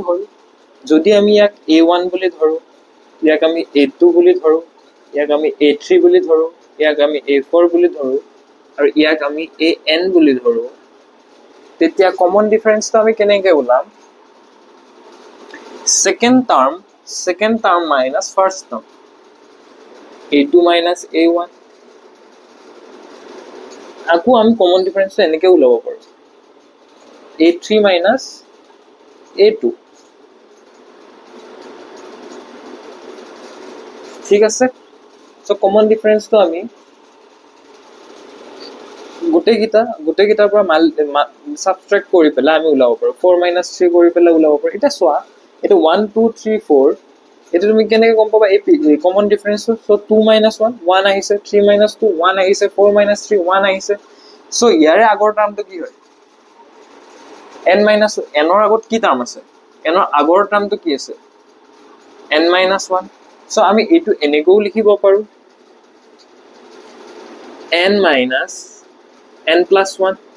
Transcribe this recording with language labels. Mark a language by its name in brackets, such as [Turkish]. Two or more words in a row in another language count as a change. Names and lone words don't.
[Assamese] হল যদি আমি ইয়াক a1 বুলি ধৰো ইয়াক আমি a2 বুলি ধৰো ইয়াক আমি a3 বুলি ধৰো ইয়াক আমি a4 বুলি ধৰো আৰু ইয়াক আমি an বুলি ধৰো তেতিয়া [English] common difference [Assamese] তো আমি কেনেকৈ ওলাম [English] second term minus first term a2 minus a1 [Assamese] আকৌ আমি [English] common difference [Assamese] তো এনেকৈ ওলাব পাৰো a3 minus a2 ঠিক আছে সো [English] common difference [Assamese] তো আমি গোটেইকিটাৰ পৰা সাবট্ৰাক্ট কৰি পেলাই আমি ওলাব পাৰো 4 - 3 কৰি পেলাই ওলাব পাৰো এটা সোৱা এটা 1 2 3 4 এটা তুমি কেনেকৈ গম পাবা এই কমন ডিফারেন্স সো 2 - 1 1 আহিছে 3 - 2 1 আহিছে 4 - 3 1 আহিছে সো ইয়াৰে আগৰ টাৰ্মটো কি হয় n minus n ৰ আগত কি টার্ম আছে n ৰ আগৰ টার্মটো কি আছে n - 1 সো আমি এটো এনেকৈ লিখিব পাৰো n minus n plus 1.